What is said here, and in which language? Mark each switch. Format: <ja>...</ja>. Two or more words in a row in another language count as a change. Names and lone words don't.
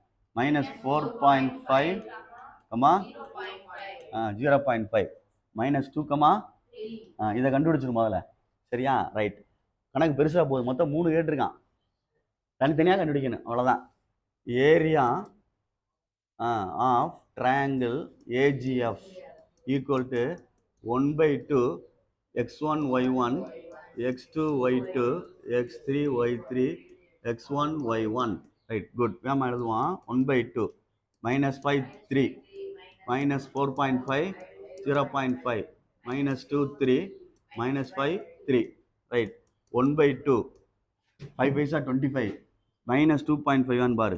<ta>-4.5, 0.5, -2, இதை கண்டுபிடிச்சிடும் முதல்ல. சரியா? ரைட். கணக்கு பெருசாக போகுது. மொத்தம் 3 கேட்டிருக்கான். தனித்தனியாக கண்டுபிடிக்கணும். அவ்வளோதான்.</ta> <en>area of triangle AGF equal to 1/2 x1 y1 x2 y2 x3 y3 x1 y1. right, good.</en> <ta>வேமா எழுதுவான். 1/2 -5 3 -4.5 0.5 -2 3 -5 3. ரைட். 1/2 5 பைசா 25 -2.5 பாரு.</ta>